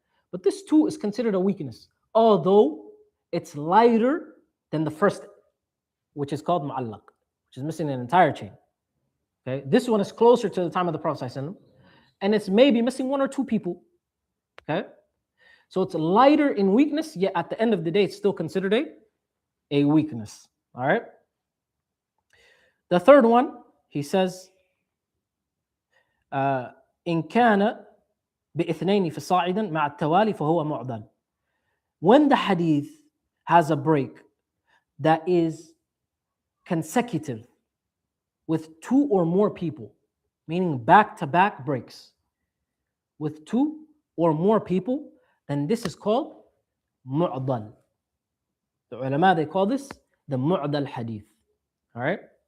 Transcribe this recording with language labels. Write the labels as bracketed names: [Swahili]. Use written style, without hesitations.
[English] But this too is considered a weakness, although it's lighter than the first, which is called mu'allaq, which is missing an entire chain. Okay? This one is closer to the time of the Prophet ﷺ, and it's maybe missing one or two people. Okay? So it's lighter in weakness, yet at the end of the day, it's still considered a weakness. All right? [Arabic] The third one, he says, إن كان باثنين فصاعدا مع التوالي فهو معضل. [English] When the hadith has a break that is consecutive with two or more people, meaning back-to-back breaks, with two or more people, then this is called mu'dal. The ulama, they call this the mu'dal hadith. All right.